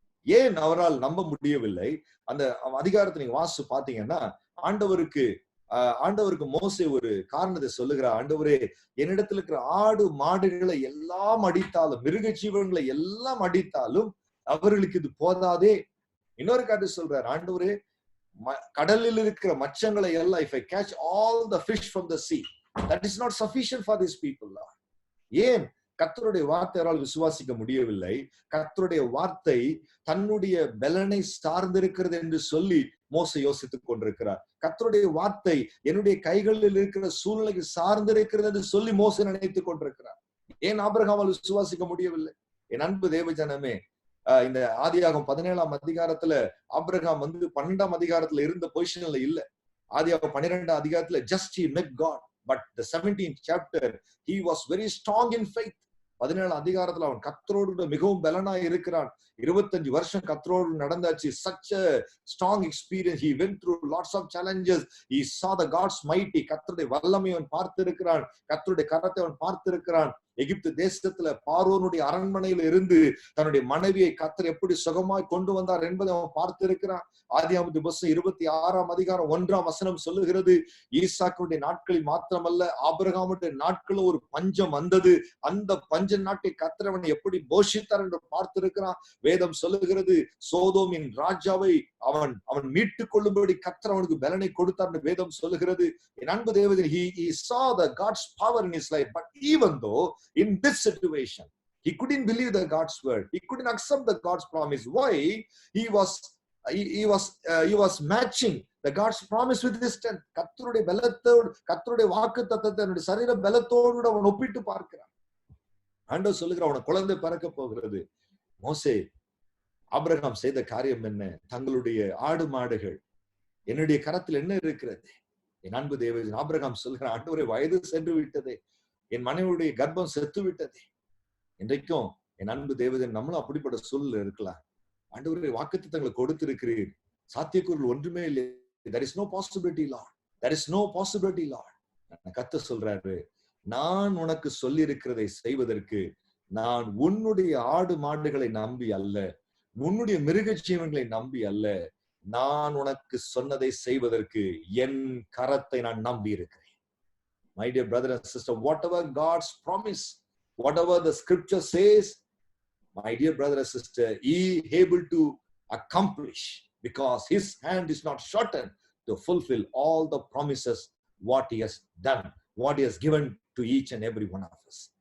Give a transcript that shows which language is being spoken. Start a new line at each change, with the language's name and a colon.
Tamil: ஏன் அவரால் நம்ப முடியவில்லை? அந்த அதிகாரத்தை நீங்க வாசிச்சு பாத்தீங்கன்னா, ஆண்டவருக்கு ஆண்டவருக்கு மோசே ஒரு காரணத்தை சொல்லுகிறார். ஆண்டவரே, என்னிடத்துல இருக்கிற ஆடு மாடுகளை எல்லாம் அடித்தாலும், மிருக ஜீவன்களை எல்லாம் அடித்தாலும் அவர்களுக்கு இது போதாதே. இன்னொரு காட்டு சொல்றார், ஆண்டவரே, கடலில் இருக்கிற மச்சங்களை எல்லாம்,
English: if I catch all the fish from the sea, that is not sufficient for these people.
Tamil: ஏன் கர்த்தருடைய வார்த்தையால் விசுவாசிக்க முடியவில்லை? கர்த்தருடைய வார்த்தை தன்னுடைய பலனை சார்ந்திருக்கிறது என்று சொல்லி மோசே யோசித்துக் கொண்டிருக்கிறார். கர்த்தருடைய வார்த்தை என்னுடைய கைகளில் இருக்கிற சூழ்நிலைக்கு சார்ந்திருக்கிறது என்று சொல்லி மோசே நினைத்துக் கொண்டிருக்கிறார். ஏன் ஆபிரகாமால் விசுவாசிக்க முடியவில்லை? என் அன்பு தேவஜனமே, இந்த ஆதியாகமம் 17ஆம் அதிகாரத்துல ஆபிரகாம் 12ஆம் அதிகாரத்துல இருந்த பொசிஷன்ல இல்ல. ஆதியாகமம் 12ஆம் அதிகாரத்துல
English: just he met God, but the 17th chapter he was very strong in faith.
Tamil: 17ஆம் அதிகாரத்துல அவன் கர்த்தரோடு மிகவும் பலனா இருக்கிறான். 25 வருஷம் கர்த்தரோடு நடந்தாச்சு.
English: such a strong experience. He went through lots of challenges. He saw the God's mighty.
Tamil: கர்த்தருடைய வல்லமையை அவன் பார்த்திருக்கிறான். கர்த்தருடைய கரத்தை அவன் பார்த்திருக்கிறான். எகிப்து தேசத்துல பார்வோனுடைய அரண்மனையில இருந்து தன்னுடைய மனைவியை கர்த்தர் எப்படி சுகமாய் கொண்டு வந்தார் என்பதை அவன் பார்த்திருக்கிறான். ஆதியாகமம் 26ஆம் அதிகாரம் 1ஆம் வசனம் சொல்லுகிறது, ஈசாக்குடைய நாட்களில் மாத்திரமல்ல, ஆபிரகாமுடைய நாட்களும் ஒரு பஞ்சம் வந்தது. அந்த பஞ்ச நாட்டை கர்த்தர் அவனை எப்படி போஷித்தார் என்று பார்த்திருக்கிறான். வேதம் சொல்லுகிறது, சோதோமின் ராஜாவை அவன் மீட்டுக் கொள்ளும்படி கர்த்தர் அவனுக்கு பலனை கொடுத்தார் என்று வேதம் சொல்லுகிறது. என் அன்பு தேவதே,
English: he saw the God's power in his life, but even though in this situation he couldn't believe the God's word, he couldn't accept the God's promise. Why? He was matching the God's promise with his strength.
Tamil: கர்த்தருடைய பலத்தோடு, கர்த்தருடைய வாக்குத்தத்தத்தை தன்னுடைய சரீர பலத்தோடு அவன் ஒப்பிட்டு பார்க்கிறான். ஆண்டவர் சொல்லுகிறார், அவன குழந்தை பிறக்க போகிறது. மோசே, ஆபிரகாம் செய்த காரியம் என்ன? தங்களுடைய ஆடு மாடுகள் என்னுடைய கரத்தில் என்ன இருக்கிறது? என் அன்பு தேவன் ஆபிரகாம் சொல்கிறான், ஆண்டவரே, வயது சென்று விட்டதே, என் மனைவியுடைய கர்ப்பம் செத்து விட்டதே. இன்றைக்கும் என் அன்பு தேவதன் நம்மளும் அப்படிப்பட்ட சூழல் இருக்கலாம். ஆண்டவரே, வாக்குத்தத்தங்களை கொடுத்திருக்கிறீர், சாத்தியக்கூறுகள் ஒன்றுமே இல்லை.
English: there is no possibility Lord, there is no possibility Lord.
Tamil: கர்த்தர் சொல்றாரு, நான் உனக்கு சொல்லி இருக்கிறதை செய்வதற்கு நான் உன்னுடைய ஆடு மாடுகளை நம்பி அல்ல, உன்னுடைய மிருக ஜீவன்களை நம்பி அல்ல, நான் உனக்கு சொன்னதை செய்வதற்கு என் கரத்தை நான் நம்பி இருக்கிறேன்.
English: My dear brother and sister, whatever God's promise, whatever the scripture says, my dear brother and sister, he able to accomplish, because his hand is not shortened to fulfill all the promises what he has done, what he has given to each and every one of us.